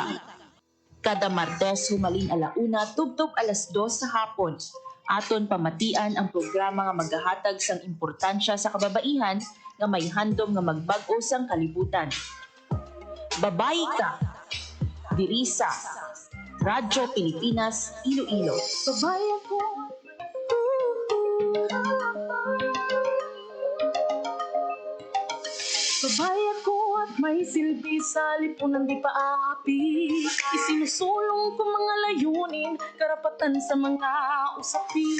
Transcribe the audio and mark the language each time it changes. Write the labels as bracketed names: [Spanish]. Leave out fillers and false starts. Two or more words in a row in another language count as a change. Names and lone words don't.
[Hiligaynon] Kada Martes humaling 1:00 tubtob 2:00 sa hapon. Aton pamatian ang programa nga magahatag sang importansya sa kababaihan nga may handom nga magbag-o sang kalibutan. Babayi Ka. Diri sa Radyo Pilipinas, Iloilo. Babayi ako. [Filipino] Babae ako at may silbi sa lipunan di paapi. Isinusulong ko mga layunin, karapatan sa mga usapin.